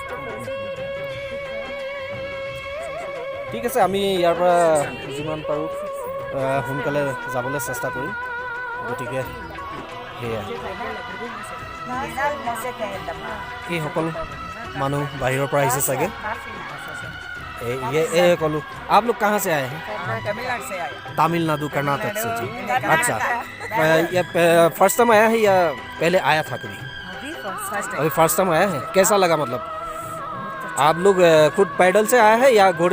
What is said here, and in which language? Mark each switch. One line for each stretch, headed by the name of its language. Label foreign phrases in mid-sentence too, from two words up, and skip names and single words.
Assamese: ঠিক আছে, আমি ইয়াৰ পৰা যিমান পাৰোঁ সোনকালে যাবলৈ চেষ্টা কৰিম। গতিকে সেয়াই, এইসকল মানুহ বাহিৰৰ পৰা আহিছে চাগে।
Hindi: ये कॉलो आप लोग कहाँ से आए हैं? तमिलनाडु से आए। तमिलनाडु कर्नाटक से जी। अच्छा, ये
English: first time
Hindi: आया है या पहले आया था कभी? अभी
English: first time
Hindi: आया है। कैसा लगा, मतलब आप लोग खुद पैदल से आए हैं या घोड़े?